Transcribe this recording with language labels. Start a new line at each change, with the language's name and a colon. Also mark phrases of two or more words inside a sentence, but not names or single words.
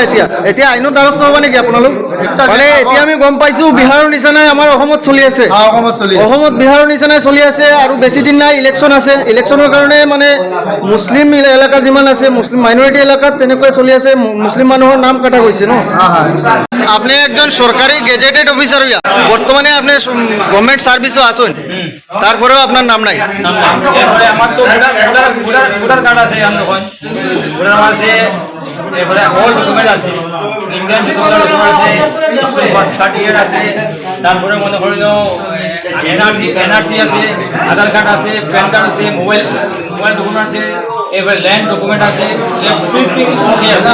Assamese: এতিয়া আইনৰ দ্বাৰস্থ হ'ব নেকি আপোনালোক? মানে এতিয়া আমি গম পাইছোঁ বিহাৰৰ নিচিনাই আমাৰ অসমত চলি আছে, অসমত বিহাৰৰ নিচিনাই চলি আছে। আৰু বেছি দিন নাই, ইলেকশ্যন আছে। ইলেকশ্যনৰ কাৰণে মানে মুছলিম এলেকা যিমান আছে, মুছলিম
English: minority area
Assamese: তেনেকৈ চলি আছে, মুছলিম মানুহৰ নাম কাটা গৈছে ন?
Bangla: আপনি একজন সরকারি
English: gazetted officer
Bangla: হইয়া বর্তমানে আপনি
English: government service
Bangla: আসুন, তারপরেও আপনার নাম নাই। আমার তো
English: voter card
Bangla: আছে, ভোটার আছে, এরপরে
English: all document
Bangla: আছে,
English: Indian document
Bangla: আছে,
English: birth certificate
Bangla: আছে, তারপরে মনে করি এনআরসি আছে,
English: Aadhaar card
Bangla: আছে,
English: PAN card
Bangla: আছে,
English: mobile document
Bangla: আছে, এবারে
English: land document
Bangla: আছে,
English: everything okay
Bangla: আছে।